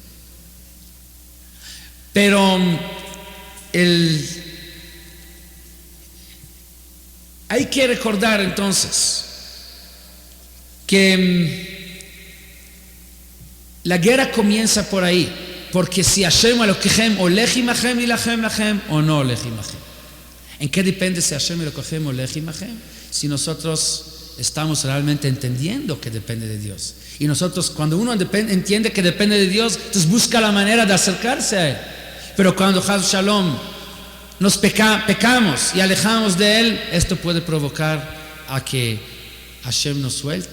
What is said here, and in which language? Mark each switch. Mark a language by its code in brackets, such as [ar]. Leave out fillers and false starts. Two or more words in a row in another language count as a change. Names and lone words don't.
[es] Pero hay que recordar entonces que la guerra comienza por ahí, porque si [he] השם אלוקיכם הולך עמכם להלחם לכם [es] o no [he] הולך עמכם. [es] ¿En qué depende si [he] השם אלוקיכם הולך עמכם? [es] Si nosotros estamos realmente entendiendo que depende de Dios. Y nosotros, cuando uno entiende que depende de Dios, entonces busca la manera de acercarse a Él. Pero cuando [he] חס שלום [es] nos pecamos y alejamos de Él, esto puede provocar a que Hashem nos suelte.